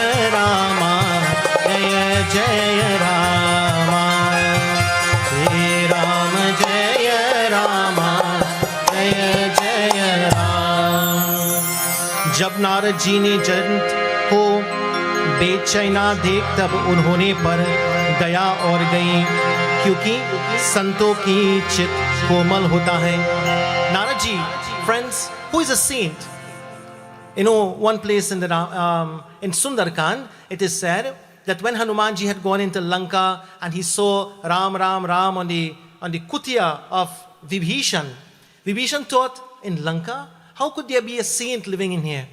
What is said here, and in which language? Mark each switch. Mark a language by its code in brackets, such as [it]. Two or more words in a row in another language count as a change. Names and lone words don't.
[hi] राम, जय जय राम, श्री राम जय राम, जय जय राम. जब नारद जी ने जयंत को बेचैना देख तब उन्होंने पर दया और गई, क्योंकि संतों की चित कोमल होता है. नारद जी, [en] friends, who is a saint? You know, one place in in Sundarkand, it is said that when Hanumanji had gone into Lanka and he saw Ram on the kutia of Vibhishan, Vibhishan thought, in Lanka, how could there be a saint living in here?